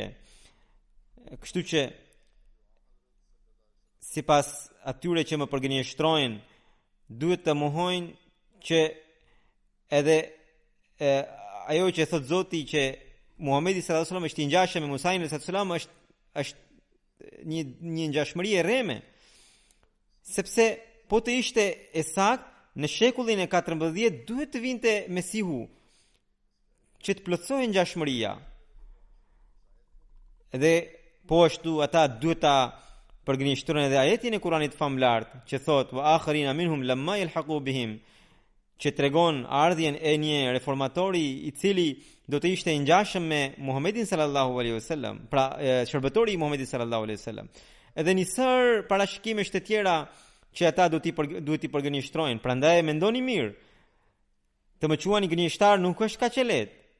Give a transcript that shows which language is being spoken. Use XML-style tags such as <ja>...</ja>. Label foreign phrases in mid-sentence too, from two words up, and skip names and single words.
<sq>Kështu që sipas atyre që më përgënjeshtrojnë, duhet të mohojnë që edhe ajo që thot Zoti që Muhamedi</sq> <ar>صلى الله عليه وسلم</ar> <sq>është i ngjashëm me Musain</sq> <ar>عليه السلام</ar> <sq>është një ngjashmëri e rreme, sepse po të ishte e saktë në shekullin e 14 duhet të vinte Mesihu që të plotësohej ngjashmëria. Dhe po ashtu ata duhet ta përgënjeshtrojnë edhe ajetin e Kuranit famlar që thot</sq> <ar>وآخرين منهم لما يلحقوا بهم,</ar> <sq>që tregon ardhjen e një reformatori i cili do të ishte i ngjashëm me Muhamedit</sq> <ar>صلى الله عليه وسلم,</ar> <sq>pra shërbëtori i Muhamedit</sq> <ar>صلى الله عليه وسلم.</ar> <sq>Edhe një sër parashikimesh të tjera që ata duhet i përgënjeshtrojnë. Prandaj mendoni mirë, të më quani gënjeshtar nuk është kaq e lehtë.</sq>